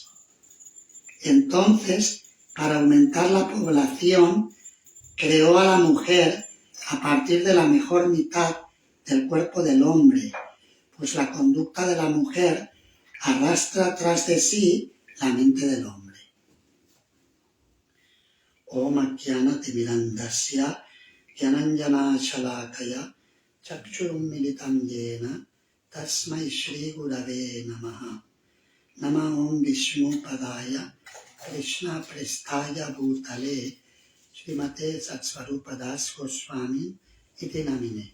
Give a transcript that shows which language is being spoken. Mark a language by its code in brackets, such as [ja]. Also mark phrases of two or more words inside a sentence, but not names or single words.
[es] Entonces, para aumentar la población, creó a la mujer a partir de la mejor mitad del cuerpo del hombre, pues la conducta de la mujer arrastra tras de sí la mente del hombre. [sa] Om Ajnana Timirandasya Gyananjana Shalakaya Chakchurum Militam Yena Tasmai Shri Gurave Namaha. Nama Om Vishnu Padaya Krishna Prestaya Bhutale Srimate Satsvarupadas Goswami Iti Namine.